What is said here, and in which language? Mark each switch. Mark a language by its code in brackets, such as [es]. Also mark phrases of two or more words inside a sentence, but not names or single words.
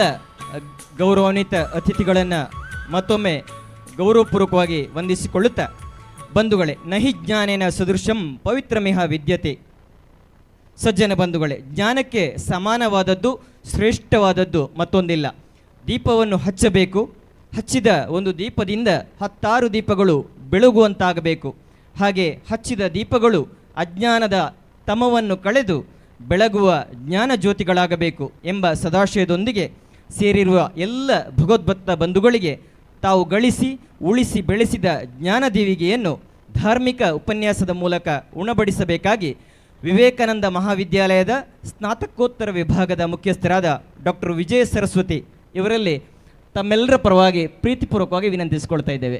[kn] ಗೌರವಾನ್ವಿತ ಅತಿಥಿಗಳನ್ನು ಮತ್ತೊಮ್ಮೆ ಗೌರವಪೂರ್ವಕವಾಗಿ ವಂದಿಸಿಕೊಳ್ಳುತ್ತಾ, ಬಂಧುಗಳೇ, [sa] ನಹಿ ಜ್ಞಾನೇನ ಸದೃಶಂ ಪವಿತ್ರಮಿಹ ವಿದ್ಯತೆ. [kn] ಸಜ್ಜನ ಬಂಧುಗಳೇ, ಜ್ಞಾನಕ್ಕೆ ಸಮಾನವಾದದ್ದು ಶ್ರೇಷ್ಠವಾದದ್ದು ಮತ್ತೊಂದಿಲ್ಲ. ದೀಪವನ್ನು ಹಚ್ಚಬೇಕು, ಹಚ್ಚಿದ ಒಂದು ದೀಪದಿಂದ 10 ದೀಪಗಳು ಬೆಳಗುವಂತಾಗಬೇಕು. ಹಾಗೆ ಹಚ್ಚಿದ ದೀಪಗಳು ಅಜ್ಞಾನದ ತಮವನ್ನು ಕಳೆದು ಬೆಳಗುವ ಜ್ಞಾನ ಜ್ಯೋತಿಗಳಾಗಬೇಕು ಎಂಬ ಸದಾಶಯದೊಂದಿಗೆ ಸೇರಿರುವ ಎಲ್ಲ ಭಗವದ್ಭಕ್ತ ಬಂಧುಗಳಿಗೆ ತಾವು ಗಳಿಸಿ ಉಳಿಸಿ ಬೆಳೆಸಿದ ಜ್ಞಾನದೀವಿಗೆಯನ್ನು ಧಾರ್ಮಿಕ ಉಪನ್ಯಾಸದ ಮೂಲಕ ಉಣಬಡಿಸಬೇಕಾಗಿ ವಿವೇಕಾನಂದ ಮಹಾವಿದ್ಯಾಲಯದ ಸ್ನಾತಕೋತ್ತರ ವಿಭಾಗದ ಮುಖ್ಯಸ್ಥರಾದ ಡಾಕ್ಟರ್ ವಿಜಯ ಸರಸ್ವತಿ ಇವರಲ್ಲಿ ತಮ್ಮೆಲ್ಲರ ಪರವಾಗಿ ಪ್ರೀತಿಪೂರ್ವಕವಾಗಿ ವಿನಂತಿಸಿಕೊಳ್ತಾ ಇದ್ದೇವೆ.